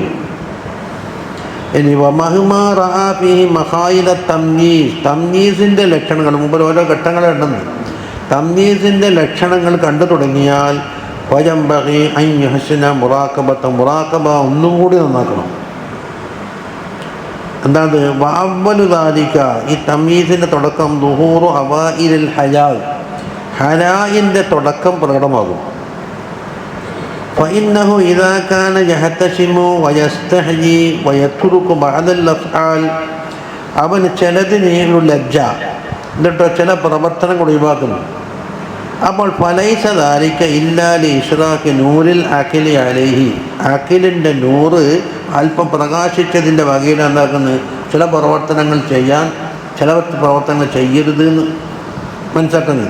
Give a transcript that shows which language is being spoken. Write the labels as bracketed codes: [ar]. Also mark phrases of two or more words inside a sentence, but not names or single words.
[ml] ഇനി [ar] ومهما رأى فيه مخايل التمييز, [ml] തംയീസിൻ്റെ ലക്ഷണങ്ങൾ, മുമ്പ് ഓരോ ഘട്ടങ്ങളുണ്ടെന്ന്, തംയീസിൻ്റെ ലക്ഷണങ്ങൾ കണ്ടു തുടങ്ങിയാൽ [ar] وينبغي أن يحسن مراقبته, [ml] മുറാഖബ ഒന്നും കൂടി നന്നാക്കണം. എന്താണ് [ar] وأول ذلك, [ml] ഈ തംയീസിൻ്റെ തുടക്കം [ar] ظهور أوائل الحياء, [ml] ഹയാഇൻ്റെ തുടക്കം പ്രകടമാകും. [ar] فإنه إذا كان يحتشم ويستحيي ويترك بعض الأفعال, [ml] അവന് ചിലതിന് ലജ്ജ, എന്നിട്ടോ ചില പ്രവർത്തനങ്ങൾ ഒഴിവാക്കുന്നു. അപ്പോൾ [ar] فليس ذلك إلا لإشراق نور العقل عليه, [ml] അഖിലിൻ്റെ നൂറ് അല്പം പ്രകാശിച്ചതിൻ്റെ വകയിൽ എന്താക്കുന്നത്, ചില പ്രവർത്തനങ്ങൾ ചെയ്യാൻ, ചില പ്രവർത്തനങ്ങൾ ചെയ്യരുത് എന്ന് മനസ്സിലാക്കുന്നത്.